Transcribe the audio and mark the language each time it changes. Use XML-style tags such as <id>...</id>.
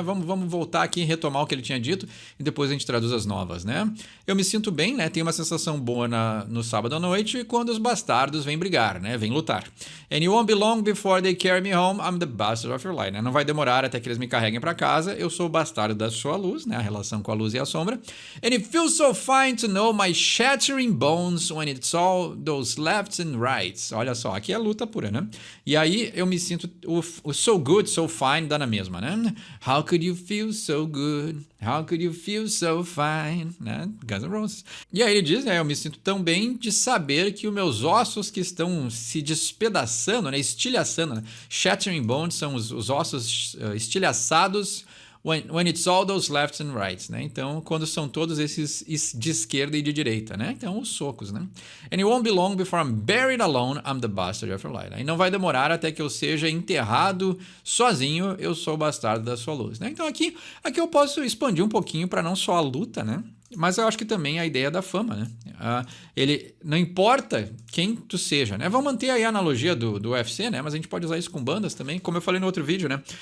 <pt>Vamos voltar aqui e retomar o que ele tinha dito e depois a gente traduz as novas, né? Eu me sinto bem, né? Tenho uma sensação boa no sábado à noite quando os bastardos vêm brigar, né? Vêm lutar.</pt> <en>And you won't be long before they carry me home, I'm the bastard of your light,</en> <pt>né? Não vai demorar até que eles me carreguem para casa, eu sou o bastardo da sua luz, né? A relação com a luz e a sombra.</pt> <en>And it feels so fine to know my shattering bones when it's all those lefts and rights.</en> <pt>Olha só, aqui é luta pura, né? E aí eu me sinto o</pt> <en>so good, so fine</en> <pt>dá na mesma, né?</pt> <en>How could you feel so good? How could you feel so fine?</en> <pt>Né? Guns N' Roses. E aí ele diz, né? Eu me sinto tão bem de saber que os meus ossos que estão se despedaçando, né? Estilhaçando, né?</pt> <en>Shattering bones</en> <pt>são os ossos estilhaçados</pt> <en>when it's all those lefts and rights, né?</en> <pt>Então, quando são todos esses de esquerda e de direita, né? Então, os socos, né?</pt> <en>And it won't be long before I'm buried alone, I'm the bastard of your light.</en> <pt>E não vai demorar até que eu seja enterrado sozinho, eu sou o bastardo da sua luz, né? Então, aqui eu posso expandir um pouquinho para não só a luta, né? Mas eu acho que também a ideia da fama, né? Ele não importa quem tu seja, né? Vamos manter aí a analogia do UFC, né? Mas a gente pode usar isso com bandas também, como eu falei no outro vídeo, né?</pt>